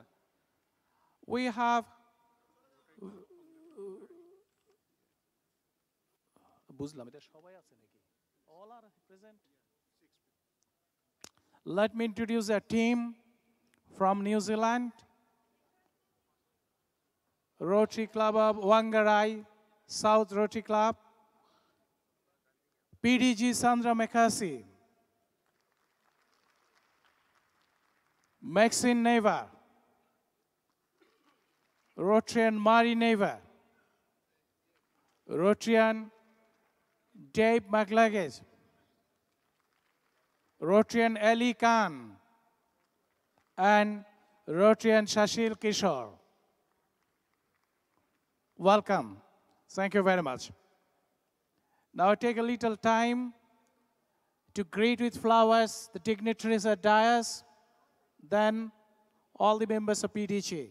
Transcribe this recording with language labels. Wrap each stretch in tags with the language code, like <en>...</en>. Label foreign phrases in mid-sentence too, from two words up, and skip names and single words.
<en>We have all are present. Let me introduce a team from New Zealand, Rotary Club of Whangarei, South Rotary Club, PDG Sandra Mekasi, Maxine Neva, Rotarian Mari Neva, Rotarian Dave McLaggage, Rotarian Ali Khan, and Rotarian Shashil Kishore. Welcome. Thank you very much. Now take a little time to greet with flowers the dignitaries at dais, then all the members of PDG.</en>